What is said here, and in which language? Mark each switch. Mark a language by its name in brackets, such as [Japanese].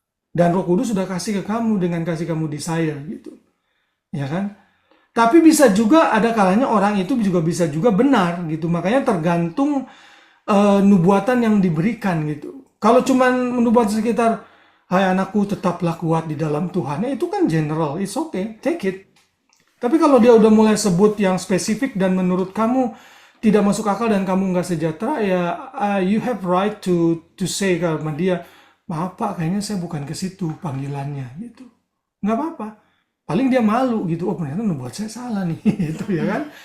[Indonesian] Dan Roh Kudus sudah kasih ke kamu dengan kasih kamu desire gitu, ya kan? Tapi bisa juga ada kalanya orang itu juga bisa juga benar gitu, makanya tergantung nubuatan yang diberikan gitu. Kalau cuman nubuatan sekitar hai anakku tetaplah kuat di dalam Tuhan. Ya, itu kan general, [English] it's okay, take it. [Indonesian] Tapi kalau dia udah mulai sebut yang spesifik dan menurut kamu tidak masuk akal dan kamu nggak sejahtera, ya [English] you have right to say [Indonesian] sama dia, maaf Pak, kayaknya saya bukan ke situ panggilannya gitu. Nggak apa-apa. Paling dia malu gitu, oh ternyata buat saya salah nih, gitu ya kan?